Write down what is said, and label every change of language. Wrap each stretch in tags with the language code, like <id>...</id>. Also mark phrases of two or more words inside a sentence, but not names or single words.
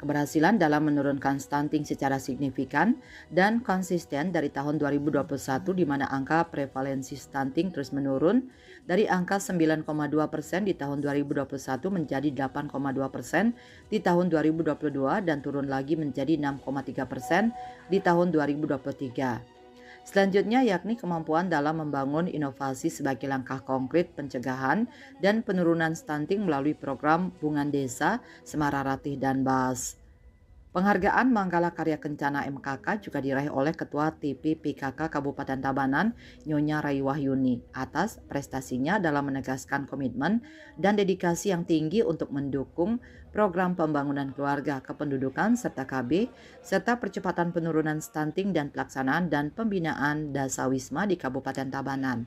<id>Keberhasilan dalam menurunkan stunting secara signifikan dan konsisten dari tahun 2021 di mana angka prevalensi stunting terus menurun dari angka 9,2% di tahun 2021 menjadi 8,2% di tahun 2022 dan turun lagi menjadi 6,3% di tahun 2023. Selanjutnya yakni kemampuan dalam membangun inovasi sebagai langkah konkret pencegahan dan penurunan stunting melalui program Bungan Desa, Semara Ratih dan BAS. Penghargaan Manggala Karya Kencana MKK juga diraih oleh Ketua TPPKK Kabupaten Tabanan, Nyonya Rai Wahyuni, atas prestasinya dalam menegaskan komitmen dan dedikasi yang tinggi untuk mendukung program pembangunan keluarga, kependudukan, serta KB, serta percepatan penurunan stunting dan pelaksanaan dan pembinaan dasawisma di Kabupaten Tabanan.</id>